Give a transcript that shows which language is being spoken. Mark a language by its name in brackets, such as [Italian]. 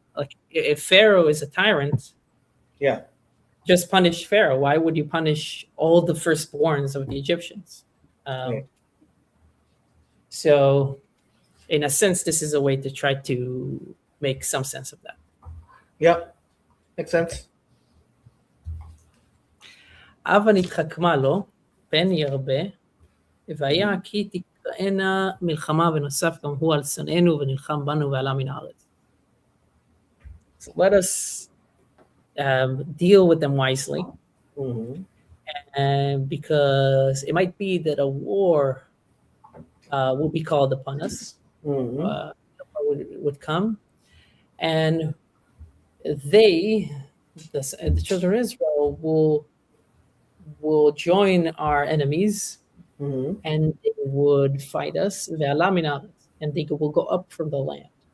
[English] Like if Pharaoh is a tyrant, just punish Pharaoh. Why would you punish all the firstborns of the Egyptians? So in a sense, this is a way to try to make some sense of that. Yep, makes sense. [Hebrew] הבה נתחכמה לו, פן ירבה, והיה כי תקראנה מלחמה ונוסף גם הוא על שונאינו ונלחם בנו ועלה מן הארץ. [English] So let us deal with them wisely, and because it might be that a war will be called upon us, would come, and they, the children of Israel, will join our enemies, and they would fight us, and they will go up from the land.